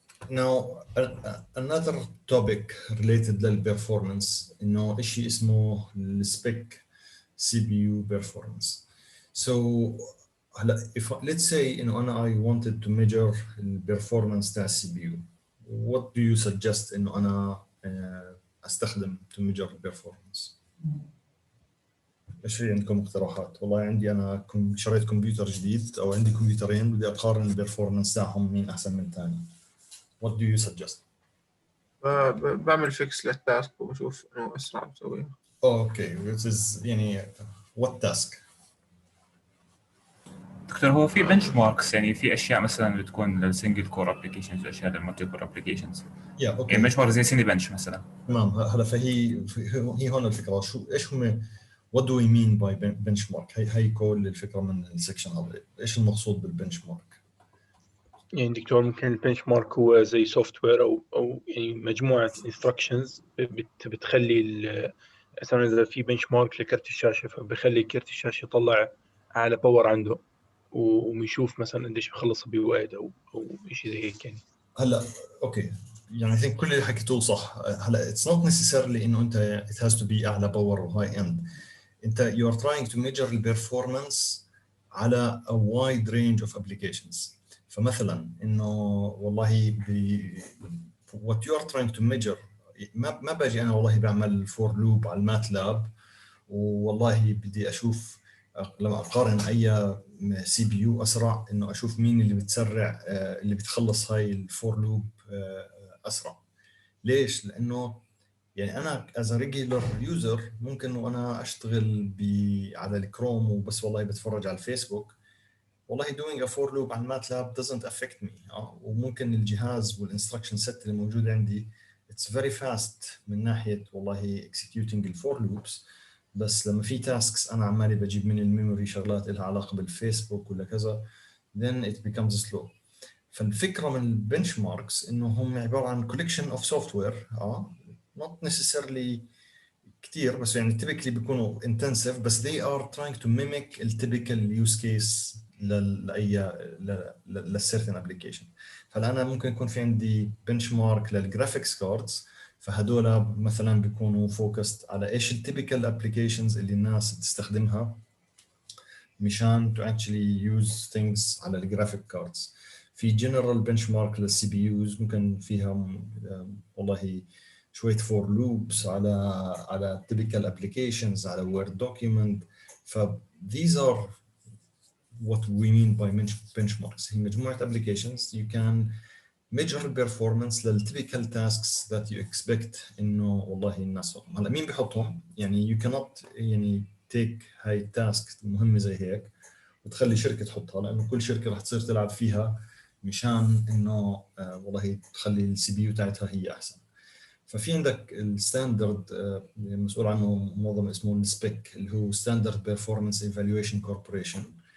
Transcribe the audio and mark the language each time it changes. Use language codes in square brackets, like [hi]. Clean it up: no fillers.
[en] Now another topic related للperformance [ar] انه شيء اسمه [en] الspec CPU performance. So هلا let's say انه انا I wanted to measure الperformance تاع السي P U. What do you suggest [ar] انه انا استخدم [en] to measure performance؟ [ar] ايش في عندكم اقتراحات؟ والله عندي انا شريت كمبيوتر جديد او عندي كمبيوترين بدي اقارن البرفورمانس تاعهم مين احسن من الثاني. [en] What do you suggest؟ [ar] بعمل فيكس للتاسك وبشوف انه اسرع بسويها. [en] Okay which is يعني what task؟ [ar] دكتور هو في بنش ماركس، يعني في اشياء مثلا بتكون للسنجل كور ابلكيشنز واشياء للمالتي كور ابلكيشنز. اوكي يعني بنش مارك زي سيني بنش مثلا. تمام. هلا هي هون الفكره، شو ايش هم what do we mean by benchmark؟ هي كل الفكره من السكشن هذا، ايش المقصود بالبنش مارك؟ يعني دكتور ممكن البنش مارك هو زي سوفت وير او يعني مجموعه انستراكشنز بتخلي مثلا اذا في بنش مارك لكرت الشاشه فبخلي كرت الشاشه يطلع اعلى باور عنده ويشوف مثلا قديش بخلص بوقت او شيء زي هيك يعني. هلا اوكي يعني think كل اللي حكيتوه صح. هلا [en] it's not necessarily [ar] انه انت [en] it has to be [ar] اعلى باور وهاي اند. [en] انت you are trying to measure the performance على a wide range of applications. [ar] فمثلا انه والله what you are trying to measure ما باجي انا والله بعمل فور لوب على الماتلاب والله بدي اشوف لما اقارن اي سي بي يو اسرع انه اشوف مين اللي بتسرع اللي بتخلص هاي الفور لوب اسرع. ليش؟ لانه يعني انا [en] as a regular user [ar] ممكن وانا اشتغل على الكروم وبس والله بتفرج على الفيسبوك، والله doing a for loop على MATLAB [en] doesn't affect me. [ar] وممكن الجهاز والinstruction set اللي موجود عندي [en] it's very fast [ar] من ناحية والله executing الفور loops. بس لما في tasks أنا عمالي بجيب من الميموري شغلات لها علاقة بالفيسبوك ولا كذا [en] then it becomes slow. [ar] فالفكرة من البنش ماركس إنه هم عبارة عن [en] collection of software not necessarily [ar] كتير، بس يعني typically بيكونوا intensive، بس [en] they are trying to mimic [ar] الtypical use case لأي للcertain application. فالآن أنا ممكن يكون في عندي benchmark للجرافيكس كاردز، فهدول مثلا بيكونوا focused على إيش الtypical applications اللي الناس تستخدمها مشان [en] to actually use things [ar] على الجرافيك كاردز. في general benchmark للسي بي يوز ممكن فيها والله شوية for loops على typical applications على word document. [en] ف these are what we mean by benchmarks. [ar] هي مجموعة [en] applications you can measure performance للtypical tasks that you expect [ar] إنه والله الناس هم. هلا مين بيحطهم؟ يعني [en] you cannot [ar] يعني take هاي task مهمة زي هيك وتخلي شركة تحطها، لأنه كل شركة رح تصير تلعب فيها مشان إنه والله تخلي السي بي يو تاعتها هي أحسن. ففي عندك الستاندرد مسؤول عنه منظمة اسمه السبيك اللي هو ستاندرد بيرفورمانس ايفالويشن كوربوريشن.